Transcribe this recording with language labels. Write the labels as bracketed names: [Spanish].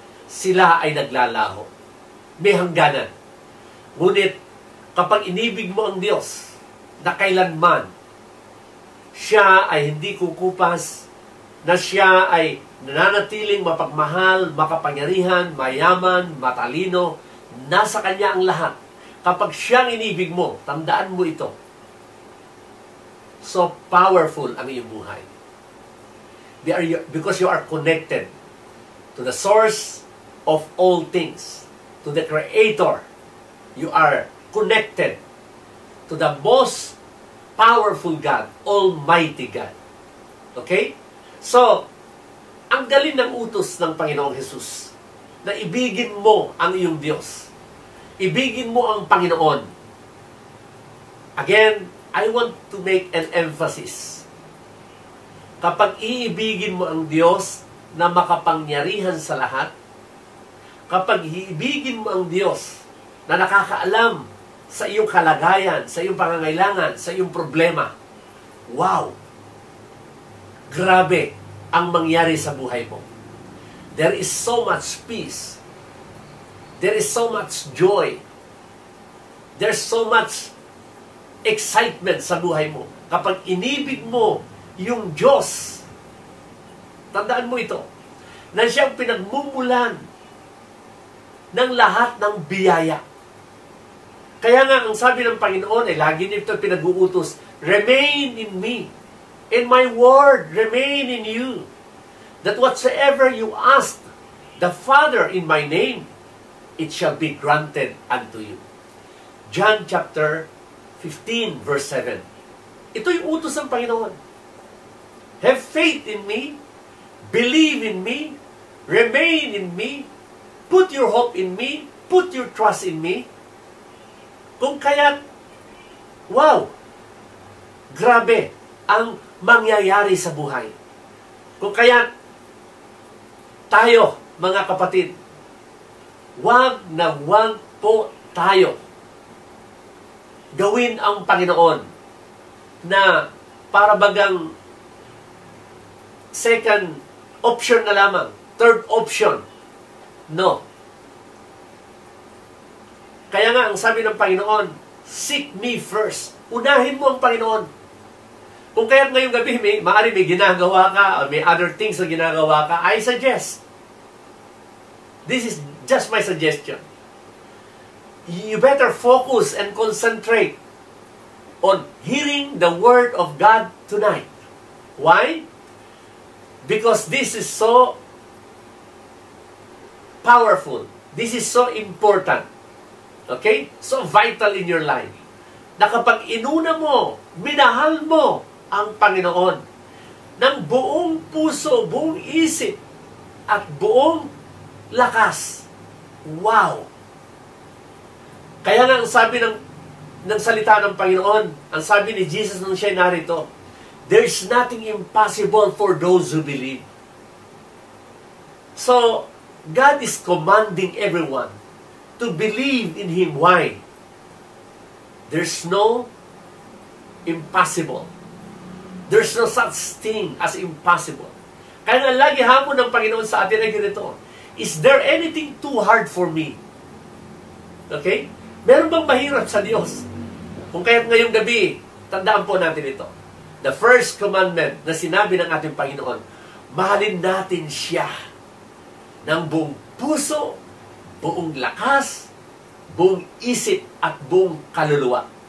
[Filipino] Sila ay naglalaho. May hangganan. Ngunit, kapag inibig mo ang Diyos, na kailanman, siya ay hindi kukupas, na siya ay nananatiling mapagmahal, makapangyarihan, mayaman, matalino, nasa Kanya ang lahat. Kapag siyang inibig mo, tandaan mo ito. [English] So powerful [Filipino] ang iyong buhay. [English] Because you are connected to the source of all things, to the Creator. You are connected to the most powerful God, Almighty God. Okay? [Filipino] So, ang galing ng utos ng Panginoong Jesus na ibigin mo ang iyong Diyos. Ibigin mo ang Panginoon. [English] Again, I want to make an emphasis. [Filipino] Kapag iibigin mo ang Diyos na makapangyarihan sa lahat, kapag iibigin mo ang Diyos na nakakaalam sa iyong kalagayan, sa iyong pangangailangan, sa iyong problema, wow! Grabe ang mangyari sa buhay mo. [English] There is so much peace. there is so much joy. There's so much excitement [Filipino] sa buhay mo. Kapag inibig mo yung Diyos, tandaan mo ito, na siyang pinagmumulan ng lahat ng biyaya. Kaya nga, ang sabi ng Panginoon, lagi nito pinag-uutos, [English] remain in me, and my word remain in you, that whatsoever you ask the Father in my name, it shall be granted unto you. John chapter 15, verse 7. [Filipino] Ito yung utos ng Panginoon. [English] Have faith in me, believe in me, remain in me, put your hope in me, put your trust in me. [Filipino] Kung kaya't, wow, grabe ang mangyayari sa buhay. Kung kaya't, tayo, mga kapatid, wag po tayo gawin ang Panginoon na para bagang [English] second option [Filipino] na lamang, [English] third option. [Filipino] No. Kaya nga, ang sabi ng Panginoon, [English] seek me first. [Filipino] Unahin mo ang Panginoon. Kung kaya't ngayong gabi, maaari may ginagawa ka, or may [English] other things [Filipino] na ginagawa ka, [English] I suggest. This is just my suggestion. You better focus and concentrate on hearing the Word of God tonight. Why? Because this is so powerful. This is so important. Okay? So vital in your life. [Filipino] Na kapag inuna mo, minahal mo ang Panginoon ng buong puso, buong isip, at buong lakas. Wow! Kaya nga ang sabi ng salita ng Panginoon, ang sabi ni Jesus nung siya narito, [English] there's nothing impossible for those who believe. So, God is commanding everyone to believe in Him. Why? There's no impossible. There's no such thing as impossible. [Filipino] Kaya nga lagi hamon ng Panginoon sa atin ay ganito, [English] is there anything too hard for me? [Filipino] Okay? Meron bang mahirap sa Diyos? Kung kaya't ngayong gabi, tandaan po natin ito. [English] The first commandment [Filipino] na sinabi ng ating Panginoon, mahalin natin siya ng buong puso, buong lakas, buong isip, at buong kaluluwa.